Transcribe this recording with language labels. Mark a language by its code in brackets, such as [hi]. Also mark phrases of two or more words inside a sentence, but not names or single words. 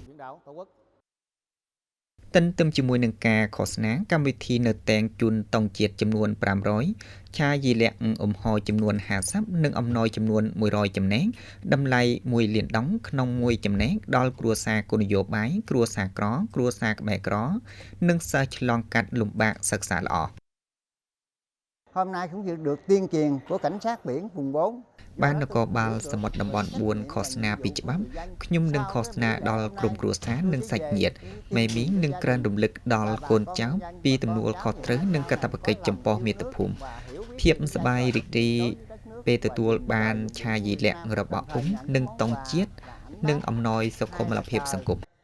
[km] ទន្ទឹមជាមួយនឹងការឃោសនាកម្មវិធីនៅតែងជូនតង់ជាតិចំនួន500ឆាយីលាក់អំហោចំនួន50និងអំណោយចំនួន100ចំណែកតម្លៃ1លានដុងក្នុងមួយចំណែកដល់គ្រួសារគោលនយោបាយគ្រួសារក្រគ្រួសារក្បែរក្រនិងសិស្សឆ្លងកាត់លំបាកសិក្សាល្អ [vi] Hôm nay cũng được tuyên truyền của cảnh sát biển vùng 4 [km] បាននគរបាលសមុទ្រតំបន់4ឃោសនាពីច្បាប់ខ្ញុំនឹងឃោសនាដល់ក្រុមគ្រួសារនិងសាច់ញាតិមេមីងនឹងក្រើនរំលឹកដល់កូនចៅពីទំនួលខុសត្រូវនិងកាតព្វកិច្ចចំពោះមាតុភូមិភាពសប្បាយរីករាយពេលទទួលបានឆាយីលាក់របស់អ៊ុំនិងតង់ជាតិនិងអំណោយសុខុមាលភាពសង្គម